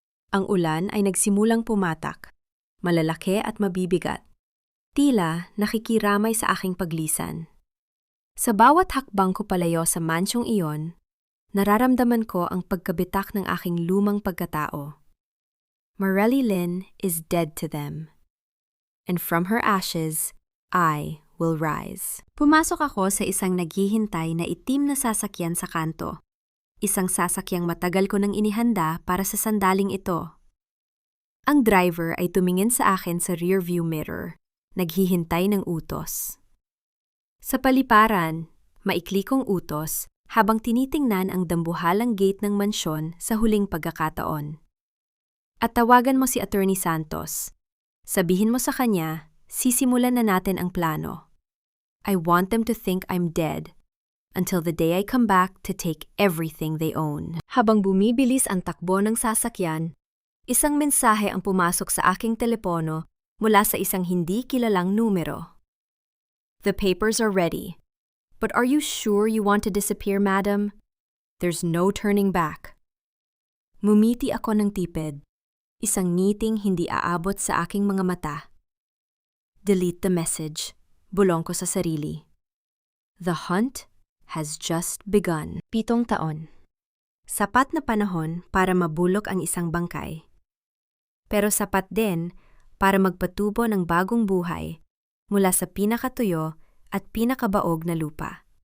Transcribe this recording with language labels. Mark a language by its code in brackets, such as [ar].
[tl] Ang ulan ay nagsimulang pumatak, malalaki at mabibigat. Tila nakikiramay sa aking paglisan. Sa bawat hakbang ko palayo sa mansyong iyon, nararamdaman ko ang pagkabitak ng aking lumang pagkatao. [en] Marieli Lynn is dead to them. and from her ashes, I will rise. [tl] Pumasok ako sa isang naghihintay na itim na sasakyan sa kanto. Isang sasakyang matagal ko nang inihanda para sa sandaling ito. Ang driver ay tumingin sa akin sa rearview mirror, naghihintay ng utos. Sa paliparan, maikli kong utos habang tinitingnan ang dambuhalang gate ng mansyon sa huling pagkakataon. At tawagan mo si Attorney Santos. Sabihin mo sa kanya, sisimulan na natin ang plano. [en] I want them to think I'm dead until the day I come back to take everything they own. [tl] Habang bumibilis ang takbo ng sasakyan, isang mensahe ang pumasok sa aking telepono mula sa isang hindi kilalang numero. [en] The papers are ready. But are you sure you want to disappear, madam? There's no turning back. [tl] Mumiti ako ng tipid. Isang ngiting hindi aabot sa aking mga mata. [en] Delete the message. [tl] Bulong ko sa sarili. [en] The hunt has just begun. [tl] 7 taon. Sapat na panahon para mabulok ang isang bangkay. Pero sapat din para magpatubo ng bagong buhay mula sa pinakatuyo at pinakabaog na lupa.